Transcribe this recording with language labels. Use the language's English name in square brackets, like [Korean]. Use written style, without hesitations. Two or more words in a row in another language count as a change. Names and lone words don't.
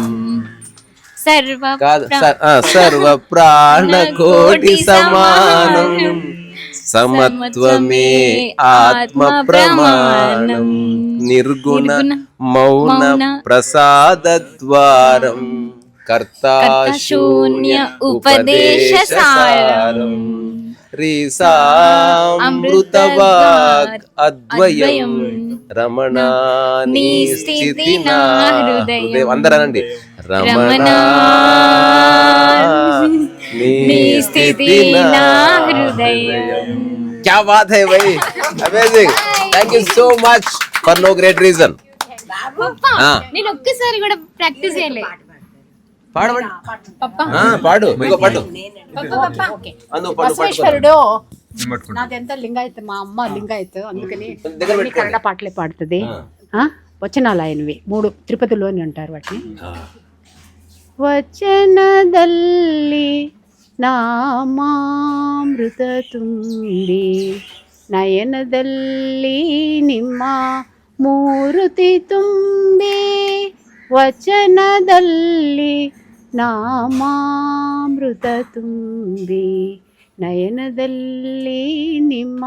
[Telugu] సర్వ ప్రాణ కోటి సమానం సమత్వమే ఆత్మ ప్రమాణం నిర్గుణ మౌన ప్రసాద ద్వారం కర్తా శూన్య ఉపదేశసారం రీసామృతవాగ్ అద్వయం రమణా నీ స్థితి నా హృదయం. అందరనండి, రమణా నీ స్థితి నా హృదయం. [Hindi] क्या बात है भाई, [English] amazing, thank you so much for no great reason. [Telugu] పప్పా ఆ. నేను ఒక్కసారి కూడా ప్రాక్టీస్ చేయలే. పాడు పప్పా పాడు ఇంకో పాడు పప్పా పప్పా ఓకే. అందుకు పాడు బసవేశ్వరుడు నాదెంత లింగాయత్, మా అమ్మ లింగాయత్, అందుకని దగ్గర అన్ని కన్నడ పాటలే పాడుతుంది. వచనాలు ఆయనవి 3 తిరుపతిలోని అంటారు వాటిని. [Kannada] వచనದಲ್ಲಿ ನಾಮಾಮೃತ ತುಂಬಿ ನಯನದಲ್ಲಿ ನಿಮ್ಮ ಮೂರುತಿ ತುಂಬಿ ವಚನದಲ್ಲಿ ನಾಮಾಮೃತ ತುಂಬಿ ನಯನದಲ್ಲಿ ನಿಮ್ಮ